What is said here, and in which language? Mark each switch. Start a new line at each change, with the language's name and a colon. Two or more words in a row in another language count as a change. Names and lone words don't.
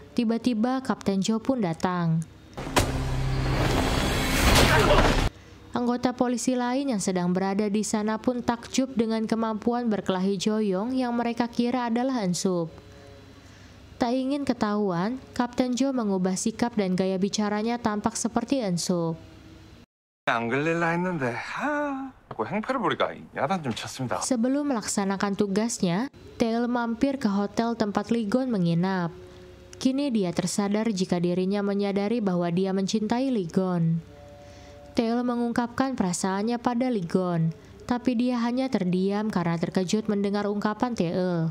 Indonesian: Tiba-tiba Kapten Jo pun datang. Anggota polisi lain yang sedang berada di sana pun takjub dengan kemampuan berkelahi Joyong yang mereka kira adalah Ensup. Tak ingin ketahuan, Kapten Jo mengubah sikap dan gaya bicaranya tampak seperti Ensup.
Korean: 안 걸릴라 했는데 자꾸 행패를 부리가 야단 좀 쳤습니다.
Indonesian: Sebelum melaksanakan tugasnya, Tail mampir ke hotel tempat Lee Gon menginap. Kini dia tersadar jika dirinya menyadari bahwa dia mencintai Lee Gon. Tail mengungkapkan perasaannya pada Lee Gon, tapi dia hanya terdiam karena terkejut mendengar ungkapan Tail.